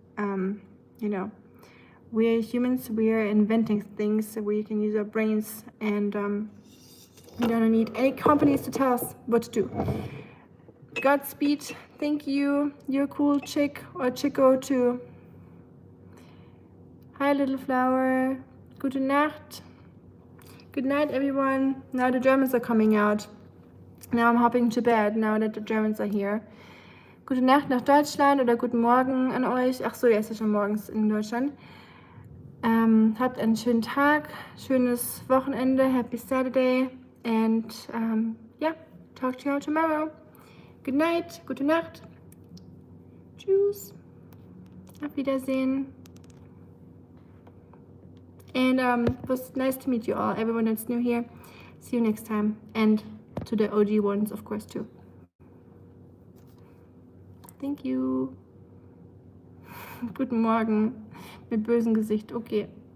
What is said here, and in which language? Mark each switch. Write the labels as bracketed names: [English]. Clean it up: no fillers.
[English] You know, we're humans. We are inventing things so we can use our brains, and we don't need any companies to tell us what to do. Godspeed. Thank you. You're a cool chick or chico too. Hi, little flower. [German] Gute Nacht. [English] Good night, everyone. Now the Germans are coming out. Now I'm hopping to bed, now that the Germans are here. [German] Gute Nacht nach Deutschland oder guten Morgen an euch. Ach so, ja, ist ja schon morgens in Deutschland. Habt einen schönen Tag, schönes Wochenende, [English] happy Saturday. And yeah, talk to you all tomorrow. Good night, [German] gute Nacht. Tschüss. Auf Wiedersehen. [English] And it was nice to meet you all, everyone that's new here. See you next time. And to the OG ones, of course, too. Thank you. [German] Guten Morgen. Mit bösem Gesicht. Okay.